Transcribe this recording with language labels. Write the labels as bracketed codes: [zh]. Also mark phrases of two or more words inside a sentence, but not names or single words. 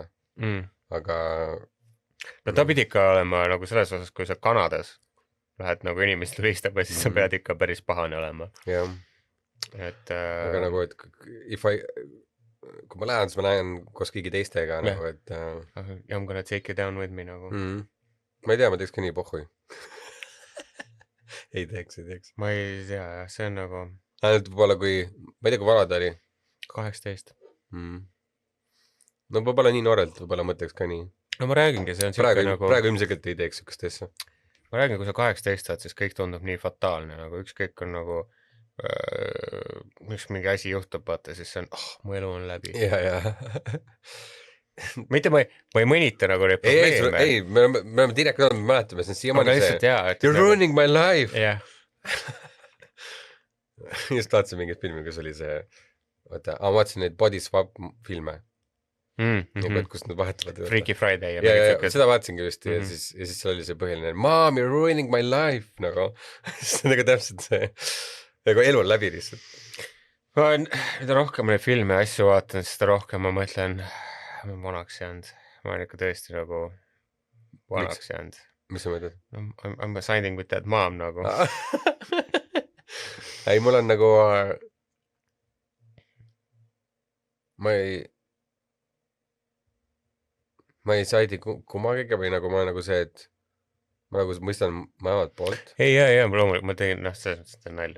[et] Aga no ta pidi ikka olema nagu selles osas, kui sa Kanadas lähed nagu inimest tulistama, siis sa pead ikka päris pahane olema. jah. Aga nagu, et kui ma lähen, siis ma lähen koos kõigi teistega nagu, et [en] I'm gonna take you down with me nagu. [et] Ma ei tea, ma teeks ka nii pohhui. ei teeks. Ma ei tea, jah, see on nagu ainult võib-olla kui, ma ei tea, kui vana ta oli. 18. No võib-olla nii noorelt, võib-olla mõtleks ka nii. No ma räägingi, see on praegu ilmselgelt ei teeks sükest asja. Ma räägin, kui sa 18 saad, siis kõik tundub nii fataalne, nagu ükskõik on nagu üks mingi asi juhtub, vaata, siis see on, mu elu on läbi. Ja. Mitte ma ei mõnita nagu neid probleeme. Ei, me oleme direktor, me mäletame, see on siiamaani see [en] You're ruining my life. [et] Jah. Just vaatasin mingit filmi, kus oli see, vaata, ma vaatasin neid [en] body swap [et] filme. Kus nad vahetavad. Freaky Friday. Ja, seda vaatasingi just ja siis seal oli see põhiline [en] Mom, you're ruining my life, [et] nagu. See on nagu täpselt see nagu elu on läbi lihtsalt. Mida rohkem neid filme ja asju vaatan, siis seda rohkem ma mõtlen, ma olen vanaks jäänud. Ma olen ikka tõesti nagu vanaks jäänud. Mis sa mõtled? [en] I'm signing with that mom nagu. [et] Ei, mul on nagu ma ei saidi kummagiga või nagu ma nagu see, et ma nagu mõistan mõlemad poolt. Ei, loomulikult, ma tegin, see on nalja.